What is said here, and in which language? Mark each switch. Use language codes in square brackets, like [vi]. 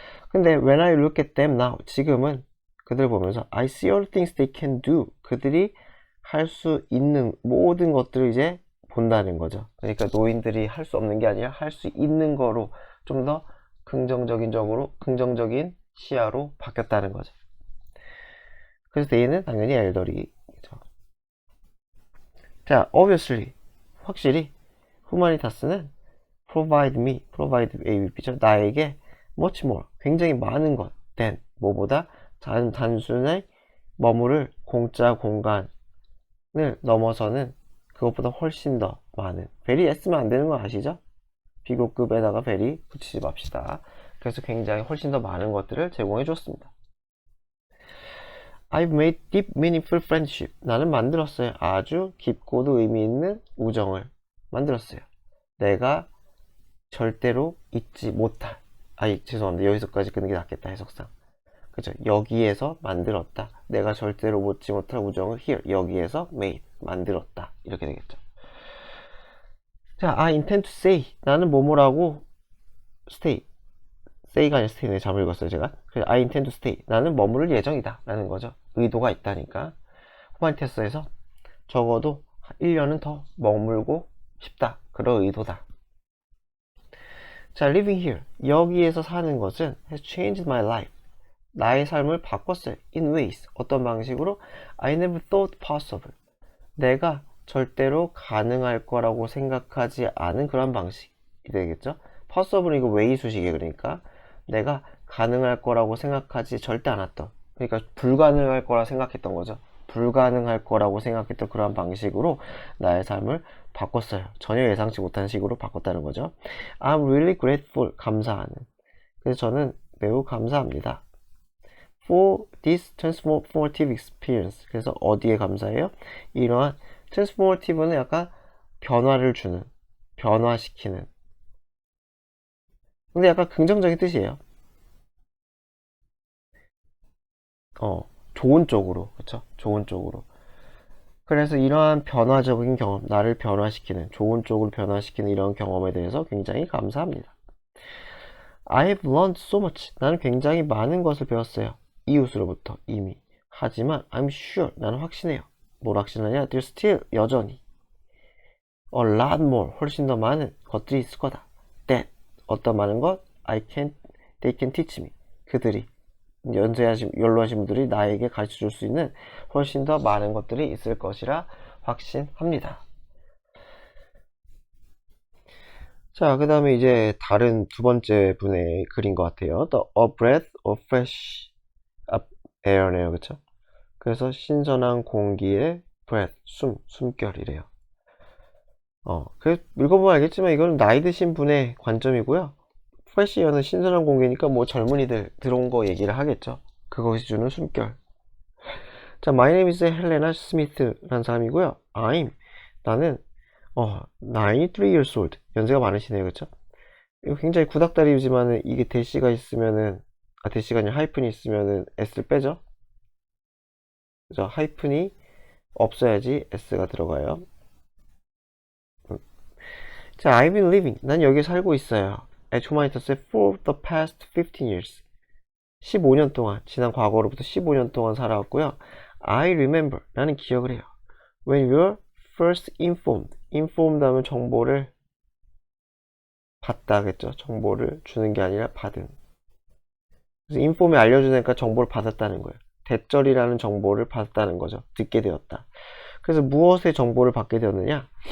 [en] 근데 when I look at them now, [ko] 지금은 그들 보면서 [en] I see all the things they can do. [ko] 그들이 할 수 있는 모든 것들을 이제 본다는 거죠. 그러니까 노인들이 할 수 없는 게 아니라 할 수 있는 거로 좀 더 긍정적인 시야로 바뀌었다는 거죠. 그래서 they는 당연히 elderly죠. 자, obviously 확실히 humanitas는 provide ABP죠. 나에게 [en] much more [ko] 굉장히 많은 것 than 뭐보다 단순히 머무를 공짜 공간을 넘어서는 그것보다 훨씬 더 많은 very S면 안 되는 거 아시죠? 비교급에다가 very 붙이지 맙시다. 그래서 굉장히 훨씬 더 많은 것들을 제공해 줬습니다. [en] I've made deep, meaningful friendship. [ko] 나는 만들었어요. 아주 깊고도 의미 있는 우정을 만들었어요. 내가 절대로 잊지 못할. 죄송합니다. 여기서까지 끊는 게 낫겠다, 해석상. 그죠? 여기에서 만들었다. 내가 절대로 잊지 못할 우정을 here, 여기에서 made, 만들었다. 이렇게 되겠죠. [en] 자, I intend to say. [ko] 나는 뭐뭐라고 stay. say가 아니라 stay네. 잘못 읽었어요, 제가. [en] 그래서 I intend to stay. [ko] 나는 머무를 예정이다. 라는 거죠. 의도가 있다니까. 후반테스에서 적어도 1년은 더 머물고 싶다. 그런 의도다. 자, [en] living here. [ko] 여기에서 사는 것은 [en] has changed my life. [ko] 나의 삶을 바꿨어요. [en] In ways. [ko] 어떤 방식으로? [en] I never thought possible. [ko] 내가 절대로 가능할 거라고 생각하지 않은 그런 방식이 되겠죠. possible은 이거 way 수식이에요. 그러니까 내가 가능할 거라고 생각하지 절대 않았던, 그러니까 불가능할 거라 생각했던 거죠. 불가능할 거라고 생각했던 그러한 방식으로 나의 삶을 바꿨어요. 전혀 예상치 못한 식으로 바꿨다는 거죠. [en] I'm really grateful. [ko] 감사하는. 그래서 저는 매우 감사합니다. [en] For this transformative experience. [ko] 그래서 어디에 감사해요? 이러한 transformative는 약간 변화를 주는, 변화시키는. 근데 약간 긍정적인 뜻이에요. 좋은 쪽으로, 그쵸? 좋은 쪽으로. 그래서 이러한 변화적인 경험, 나를 변화시키는, 좋은 쪽으로 변화시키는 이런 경험에 대해서 굉장히 감사합니다. [en] I've learned so much. [ko] 나는 굉장히 많은 것을 배웠어요. 이웃으로부터 이미. 하지만 [en] I'm sure. [ko] 나는 확신해요. 뭘 확신하냐? [en] There's still [ko] 여전히 [en] a lot more. [ko] 훨씬 더 많은 것들이 있을 거다. [en] That. [ko] 어떤 많은 것? [en] They can teach me. [ko] 그들이 연로하신 분들이 나에게 가르쳐 줄 수 있는 훨씬 더 많은 것들이 있을 것이라 확신합니다. 자, 그 다음에 이제 다른 두 번째 분의 글인 것 같아요. [en] A breath of fresh air네요. [ko] 그쵸? 그래서 신선한 공기의 breath, 숨결이래요. 그래서 읽어보면 알겠지만 이건 나이 드신 분의 관점이고요. fresh air는 신선한 공기니까 뭐 젊은이들 들어온 거 얘기를 하겠죠. 그것이 주는 숨결. [en] 자, my name is Helena Smith라는 사람이고요. [ko] 나는 [en] 93 years old. [ko] 연세가 많으시네요. 그쵸? 이거 굉장히 구닥다리지만은 이게 대시가 있으면은, 대시가 아니라 하이픈이 있으면은 S를 빼죠? 그죠? 하이픈이 없어야지 S가 들어가요. 자, [en] I've been living. [ko] 난 여기 살고 있어요. [en] at Humanitas for the past 15 years. [ko] 15년 동안, 지난 과거로부터 15년 동안 살아왔고요. [en] I remember. [ko] 나는 기억을 해요. [en] When we were first informed. [ko] informed 하면 정보를 받다겠죠. 정보를 주는 게 아니라 받은. 그래서 inform이 알려주니까 정보를 받았다는 거예요. 대절이라는 정보를 받았다는 거죠. 듣게 되었다. 그래서 무엇의 정보를 받게 되었느냐?